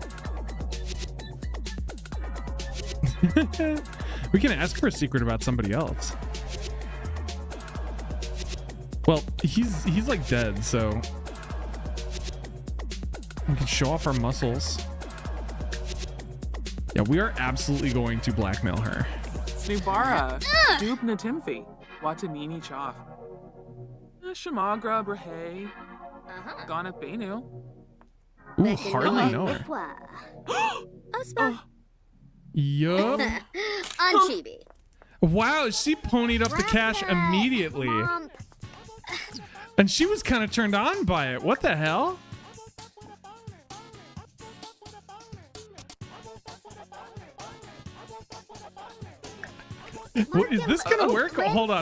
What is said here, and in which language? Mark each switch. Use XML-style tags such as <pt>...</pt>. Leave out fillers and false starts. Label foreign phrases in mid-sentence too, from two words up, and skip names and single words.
<en>We can ask for a secret about somebody else. Well, he's like dead, so we can show off our muscles. Yeah, we are absolutely going to blackmail her. Snubara. Dupna Timfi. Watanini Choff. Shamagra Brahe. Gonat Benu. Ooh, hardly know her. Yup. On Chibi. Wow, she ponied up the cash immediately. And she was kind of turned on by it. What the hell? Is this gonna work? Hold on.</en>